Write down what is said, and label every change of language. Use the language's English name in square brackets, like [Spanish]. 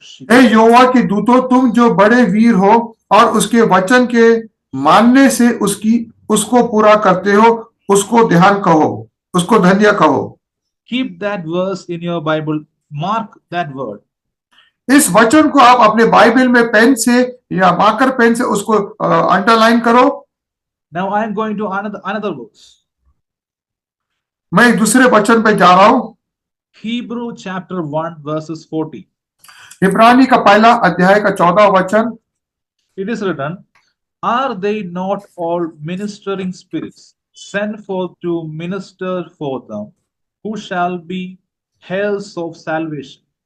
[Hindi] हे यहोवा के दूतों, तुम जो बड़े वीर हो और उसके वचन के मानने से उसको पूरा करते हो, उसको ध्यान कहो, उसको धन्य कहो। [English] Keep that verse in your Bible. Mark that word. [Hindi] इस वचन को आप अपने बाइबल में पेन से या मार्कर पेन से उसको अंडरलाइन करो। [English] Now I am going to another verse. [Hindi] मैं दूसरे वचन पे जा रहा हूं। [English] Hebrew chapter 1 verses 40. [Hindi] इब्रानी का पहला अध्याय का 14वां वचन। [English] It is written, are they not all ministering spirits sent forth to minister for them, who shall be heirs of salvation?